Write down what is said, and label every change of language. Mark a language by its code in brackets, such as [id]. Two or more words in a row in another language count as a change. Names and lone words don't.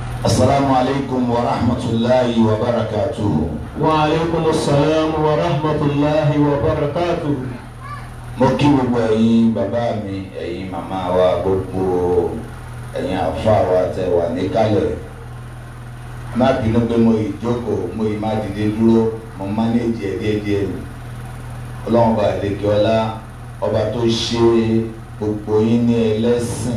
[ar] السلام عليكم ورحمة الله وبركاته. وعليكم السلام ورحمة الله وبركاته. [yo] Mo kí gbogbo ẹ̀yin bàbá mi, ẹ̀yin màmá wa, gbogbo ẹ̀yin àfáà wa tẹ́ wà níkàlẹ̀. Má bínú pé mo ìjókòó, mo ì má dìde dúró, mo mánéjì ẹ̀ díẹ̀díẹ̀ ni. Ọlọ́run bá lékè ọlá, ọba tó ṣe gbogbo yín ní ẹlẹ́sìn.